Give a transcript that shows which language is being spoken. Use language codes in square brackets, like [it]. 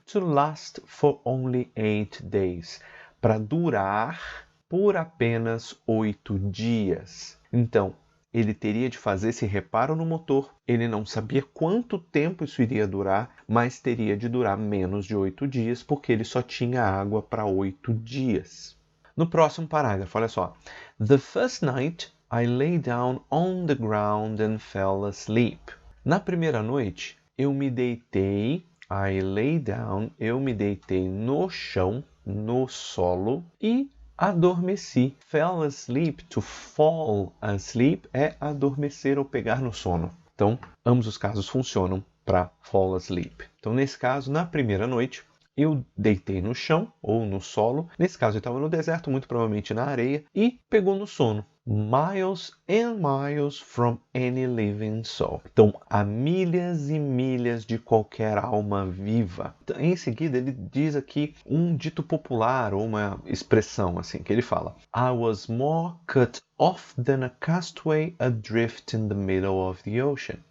[en] To last for only 8 days. [pt] Para durar por apenas 8 dias. Então, ele teria de fazer esse reparo no motor. Ele não sabia quanto tempo isso iria durar, mas teria de durar menos de 8 dias, porque ele só tinha água para 8 dias. No próximo parágrafo, olha só. [en] The first night I lay down on the ground and fell asleep. [pt] Na primeira noite, eu me deitei, [en] I lay down, [pt] eu me deitei no chão, no solo, e adormeci. [en] Fell asleep, to fall asleep, [pt] é adormecer ou pegar no sono. Então, ambos os casos funcionam para fall asleep. Então, nesse caso, na primeira noite, eu deitei no chão ou no solo. Nesse caso, eu estava no deserto, muito provavelmente na areia, e pegou no sono. [en] Miles and miles from any living soul. [pt] Então, a milhas e milhas de qualquer alma viva. Em seguida, ele diz aqui um dito popular, ou uma expressão assim, que ele fala: [en] I was more cut off than a castaway adrift in the middle of the ocean.